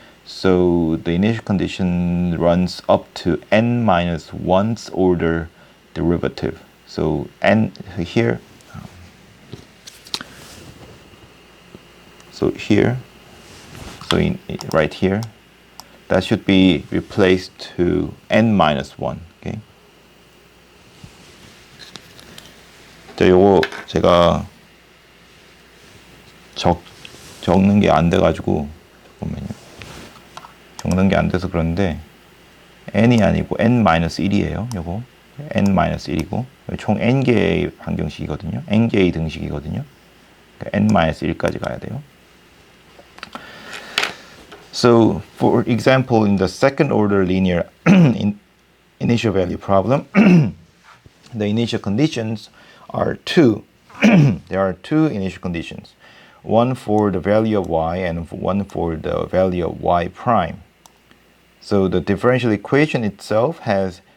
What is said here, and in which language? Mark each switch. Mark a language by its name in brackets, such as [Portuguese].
[English] So the initial condition runs up to n minus 1th order derivative. So n here. So here, right here, that should be replaced to n minus 1. Okay. [Korean] 자, 요거 제가 적는 게 안 돼가지고 잠깐만요. 적는 게 안 돼서 그런데 n이 아니고 n-1이에요. 요거 n-1이고 총 n개의 방정식이거든요. n개의 등식이거든요. 그러니까 n-1까지 가야 돼요. [English] So, for example, in the second order linear initial value problem, the initial conditions are two. There are two initial conditions, one for the value of y and one for the value of y prime. So the differential equation itself has